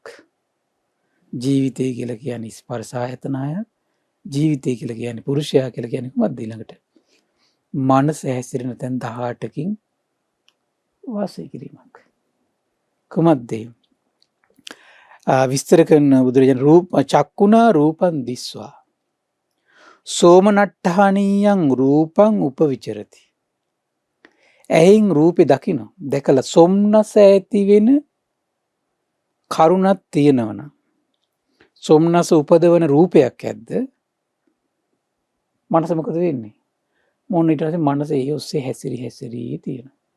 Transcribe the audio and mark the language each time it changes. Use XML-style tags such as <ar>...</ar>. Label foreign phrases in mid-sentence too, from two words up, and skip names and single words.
<si>ජීවිතය කියලා කියන්නේ ස්පර්ශ ආයතන හයක්. ජීවිතය කියලා කියන්නේ පුරුෂයා කියලා කියන්නේ කොහොමද ඊළඟට? මනස හැසිරෙන තැන් 18කින් වාසය කිරීමක්. කොහොමද? විස්තර කරන බුදුරජාණන්</si> <pi>රූප චක්කුණා රූපං දිස්වා සෝමනට්ඨානීයං රූපං උපවිචරති.</pi> <si>ඇහෙන් රූපේ දකින්න දැකලා සොම්නස ඇති වෙන කරුණක් තියෙනවනම් සොම්නස උපදවන රූපයක් ඇද්ද? මනස මොකද වෙන්නේ? මොන ඊට පස්සේ මනස ඒ ඔස්සේ හැසිරී තියෙනවා.</si>